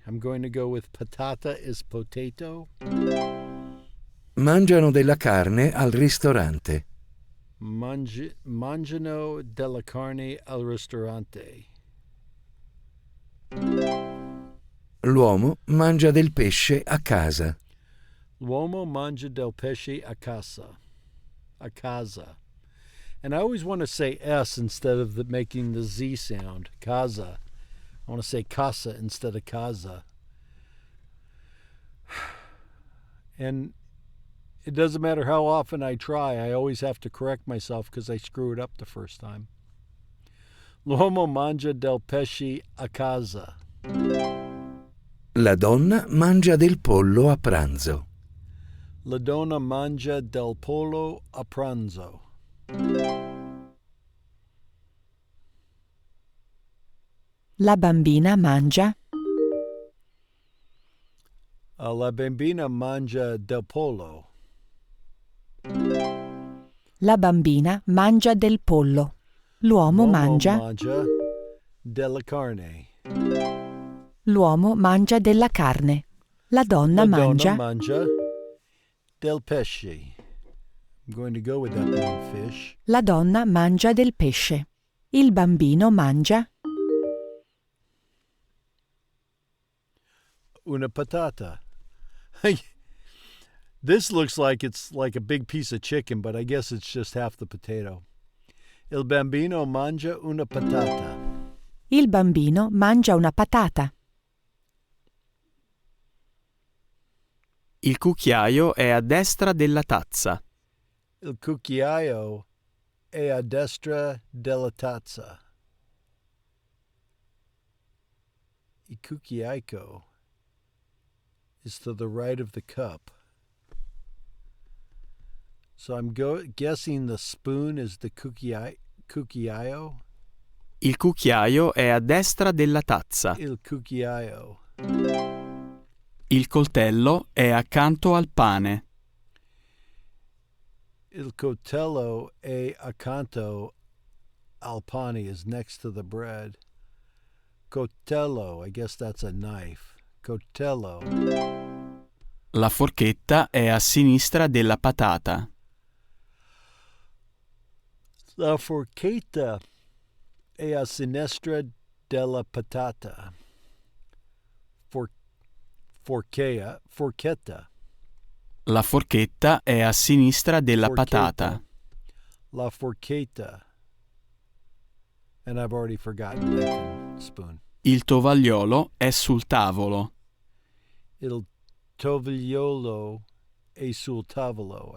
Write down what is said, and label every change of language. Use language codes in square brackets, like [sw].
[en] I'm going to go with patata is potato. [it] Mangiano della carne al ristorante. Mangiano della carne al ristorante. L'uomo mangia del pesce a casa. L'uomo mangia del pesce a casa. A casa. [en] And I always want to say S instead of making the Z sound. Casa. I want to say casa instead of casa. And it doesn't matter how often I try, I always have to correct myself because I screw it up the first time. [it] L'uomo mangia del pesce a casa. La donna mangia del pollo a pranzo. La donna mangia del pollo a pranzo. La bambina mangia. La bambina mangia del pollo. La bambina mangia del pollo. L'uomo mangia. della carne. L'uomo mangia della carne. La donna mangia. Del pesce. [en] I'm going to go with that being fish. [it] La donna mangia del pesce. Il bambino mangia. Una patata. [en] This looks like it's like a big piece of chicken, but I guess it's just half the potato. [it] Il bambino mangia una patata. Il bambino mangia una patata. Il cucchiaio è a destra della tazza. Il cucchiaio è a destra della tazza. [en] Il cucchiaio is to the right of the cup. So I'm guessing the spoon is the cucchiaio. [it] Il cucchiaio è a destra della tazza. Il cucchiaio. Il coltello è accanto al pane. Il coltello è accanto al pane, [en] is next to the bread. Coltello, I guess that's a knife. [it] Coltello. La forchetta è a sinistra della patata. La forchetta è a sinistra della patata. Forchetta. La forchetta è a sinistra della patata. La forchetta. [en] And I've already forgotten knife and spoon. [it] Il tovagliolo è sul tavolo. Il tovagliolo è sul tavolo.